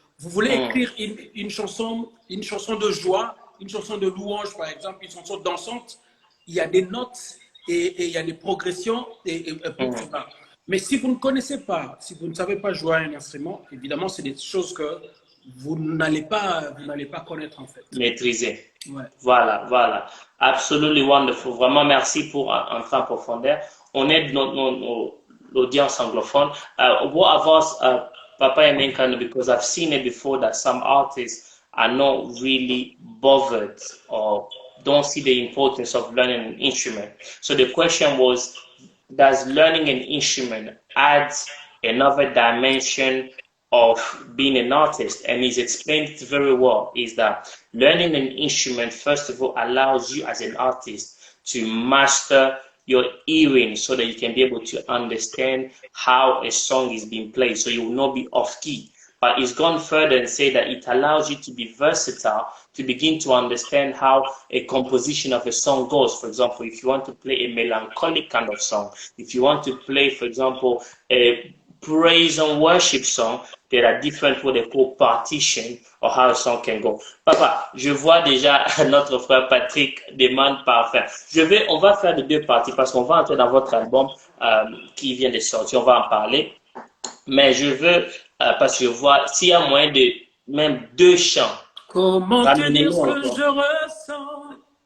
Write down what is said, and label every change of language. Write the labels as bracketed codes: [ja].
[fr] Vous voulez écrire une chanson de joie, une chanson de louange, par exemple, une chanson dansante, il y a des notes et il y a des progressions pour cela. Mais si vous ne connaissez pas, si vous ne savez pas jouer à un instrument, évidemment, c'est des choses que vous n'allez pas connaître, en fait. Maîtriser. Ouais. Voilà, voilà. [en] Absolutely wonderful. [fr] Vraiment, merci pour entrer en profondeur. On aide l'audience anglophone. [en] What of us, Papa Emenkano, because I've seen it before that some artists are not really bothered or don't see the importance of learning an instrument. So the question was, does learning an instrument add another dimension of being an artist? And he's explained it very well, is that learning an instrument, first of all, allows you as an artist to master your hearing so that you can be able to understand how a song is being played, so you will not be off key. But he's gone further and say that it allows you to be versatile, to begin to understand how a composition of a song goes. For example, if you want to play a melancholic kind of song, if you want to play, for example, a praise and worship song, there are different what they call partition or how a song can go. [fr] Papa, je vois déjà notre frère Patrick demande parfait. On va faire de deux parties parce qu'on va entrer dans votre album qui vient de sortir, on va en parler. Mais je veux, parce que je vois, s'il y a moyen de même deux chants. Comment te dire ce que je ressens?